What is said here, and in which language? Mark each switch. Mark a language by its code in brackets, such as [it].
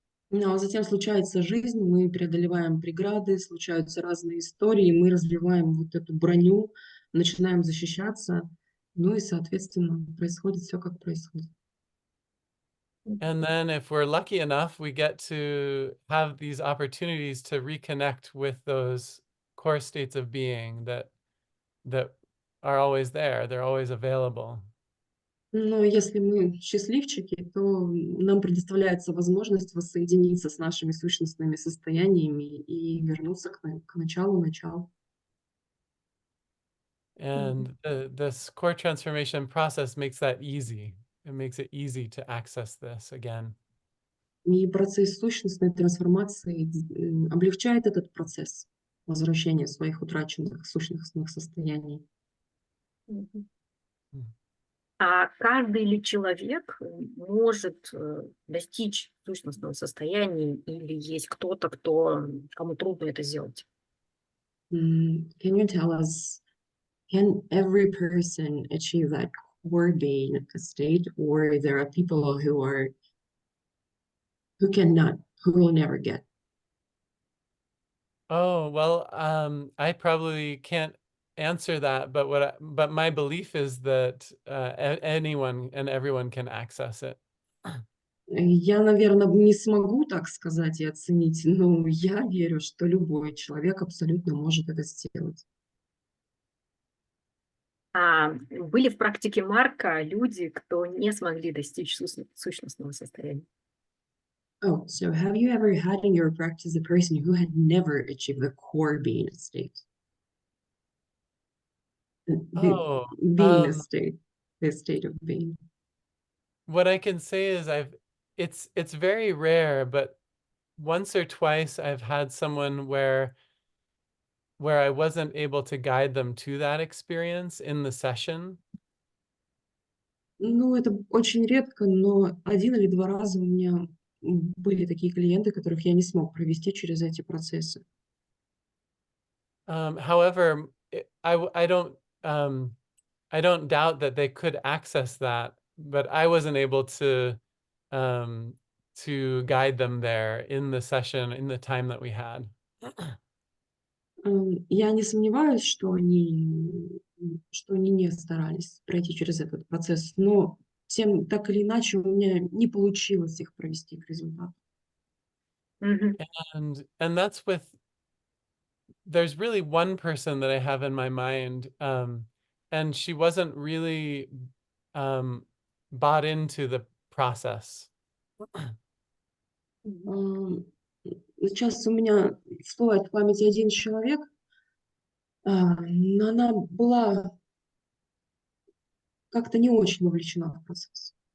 [ru] Ну, а затем случается жизнь, мы преодолеваем преграды, случаются разные истории, мы развиваем вот эту броню, начинаем защищаться, ну и, соответственно, происходит все, как происходит. [en] And then if we're lucky enough, we get to have these opportunities to reconnect with those core states of being that are always there, they're always available. [ru] Но если мы счастливчики, то нам предоставляется возможность воссоединиться с нашими сущностными состояниями и вернуться к началу начала. [en] And this core transformation process makes that easy. It makes it easy to access this again. [ru] И процесс сущностной трансформации облегчает этот процесс возвращения своих утраченных сущностных состояний. Мгм. Mm. А каждый ли человек может достичь сущностного состояния, или есть кто-то, кому трудно это сделать? [en] Can you tell us, can every person achieve that core being state, or there are people who cannot, who will never get? Oh, well, I probably can't answer that, but my belief is that anyone and everyone can access it. [ru] Я, наверное, не смогу так сказать и оценить, но я верю, что любой человек абсолютно может это сделать. А были в практике Марка люди, кто не смогли достичь сущностного состояния? [en] Oh, so have you ever had in your practice a person who had never achieved the core being state? The Oh, being state, the state of being. what I can say is it's very rare, but once or twice I've had someone where I wasn't able to guide them to that experience in the session. [ru] Ну, это очень редко, но один или два раза у меня были такие клиенты, которых я не смог провести через эти процессы. [en] However, I don't doubt that they could access that, but I wasn't able um, to guide them there in the session in the time that we had. [ru] Я не сомневаюсь, что они не старались пройти через этот процесс, но так или иначе у меня не получилось их провести к результату. Мгм. [en] And that's there's really one person that I have in my mind, and she wasn't really bought into the process. [ru] Ам, Сейчас у меня всплывает в памяти один человек, но она была как-то не очень вовлечена в процесс.